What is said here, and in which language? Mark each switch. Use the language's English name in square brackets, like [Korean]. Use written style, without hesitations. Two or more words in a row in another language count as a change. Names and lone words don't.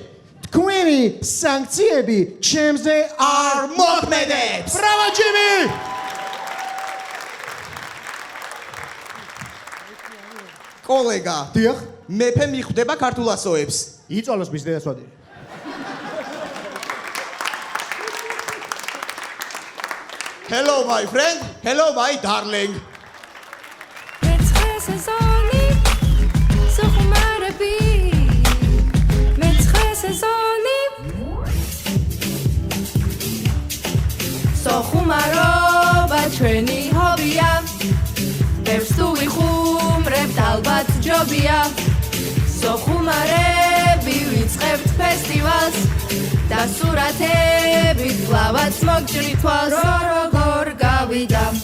[Georgian] თქვენი სანქციები ჩემზე არ მოქმედებს. ბრავო ჯიმი! კოლეგა, დიახ, მეფე მიხვდება ქართულ ასოებს. იწოლოს მის დედასვადი. [English] Hello my friend, hello my darling. [Georgian] სოხუმარობა ჩვენი ჰობია ბევრს თუ ვიხუმრებთ ალბათ ჯობია სოხუმარები ვიწყებთ ფესტივალს და სურათებით კლავაც მოგჭრით თვალს როგორ გავიდა